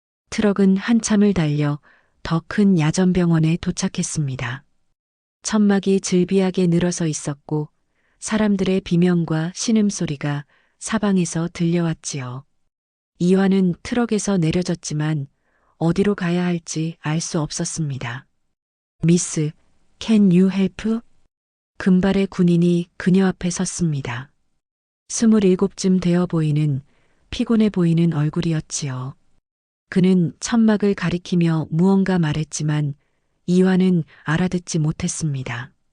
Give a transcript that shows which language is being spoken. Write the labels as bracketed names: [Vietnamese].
[Korean] 트럭은 한참을 달려 더 큰 야전병원에 도착했습니다. 천막이 즐비하게 늘어서 있었고 사람들의 비명과 신음소리가 사방에서 들려왔지요. 이화는 트럭에서 내려졌지만 어디로 가야 할지 알 수 없었습니다. [English] 미스, can you help? [Korean] 금발의 군인이 그녀 앞에 섰습니다. 27쯤 되어 보이는 피곤해 보이는 얼굴이었지요. 그는 천막을 가리키며 무언가 말했지만 이화는 알아듣지 못했습니다.